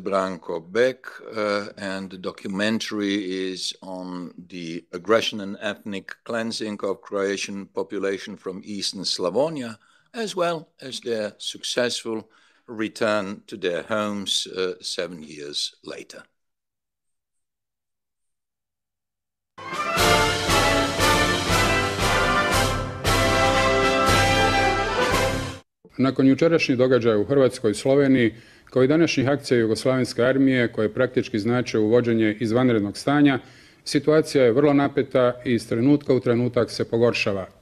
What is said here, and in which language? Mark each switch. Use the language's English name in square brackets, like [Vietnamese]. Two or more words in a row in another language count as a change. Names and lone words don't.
[English] Branko Beck, and the documentary is on the aggression and ethnic cleansing of Croatian population from Eastern Slavonia, as well as their successful return to their homes 7 years later. [Croatian] Nakon jučerašnjih događaja u Hrvatskoj i Sloveniji, kao i današnjih akcija Jugoslavenske armije koje praktički znače uvođenje izvanrednog stanja, situacija je vrlo napeta i iz trenutka u trenutak se pogoršava.